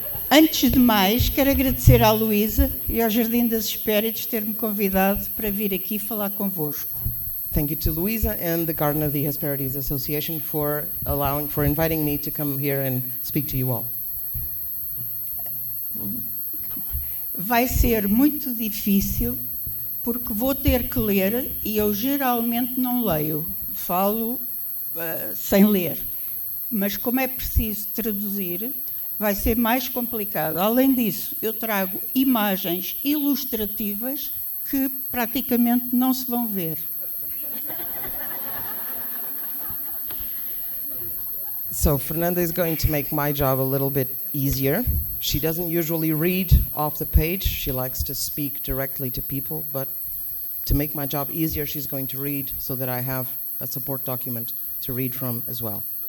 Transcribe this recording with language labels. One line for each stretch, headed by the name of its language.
Portuguese: Antes de mais, quero agradecer à Luísa e ao Jardim das Hespérides ter-me convidado para vir aqui falar convosco.
English: Thank you to Luisa and the Garden of the Hesperides Association for inviting me to come here and speak to you all.
Portuguese: Vai ser muito difícil porque vou ter que ler e eu geralmente não leio, falo sem ler. Mas como é preciso traduzir, vai ser mais complicado. Além disso, eu trago imagens ilustrativas que praticamente não se vão ver.
English: So Fernanda is going to make my job a little bit easier. She doesn't usually read off the page. She likes to speak directly to people, but to make my job easier, she's going to read so that I have a support document to read from as well.